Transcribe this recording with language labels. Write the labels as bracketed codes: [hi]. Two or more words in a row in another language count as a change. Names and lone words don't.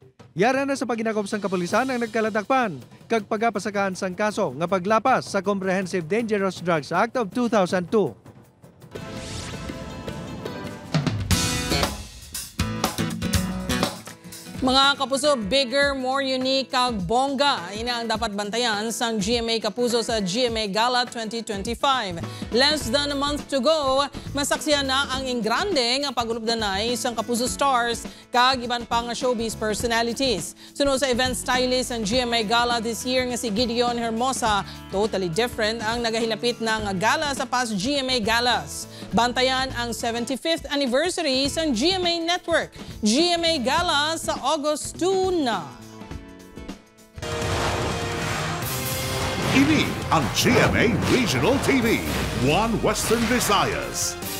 [hil] Yara na sa paginakop sang kapulisan ang nagkalatakpan kag pagapasakaan sang kaso nga paglapas sa Comprehensive Dangerous Drugs Act of 2002. Mga kapuso, [en] bigger, more unique [hil] kag bongga ina ang dapat bantayan sang GMA Kapuso sa GMA Gala 2025. [en] Less than a month to go, [hil] masaksiyan na ang ingrande nga pagulupdanay sang Kapuso stars kag iban pang showbiz personalities. Sunod sa [en] event stylist [hil] ang GMA Gala [en] this year [hil] nga si Gideon Hermosa, [en] totally different [hil] ang nagahilapit na nga gala sa [en] past GMA Galas. [hil] Bantayan ang 75th anniversary sang GMA Network. GMA Gala sa August 2 na. Ini ang GMA Regional TV, One Western Visayas.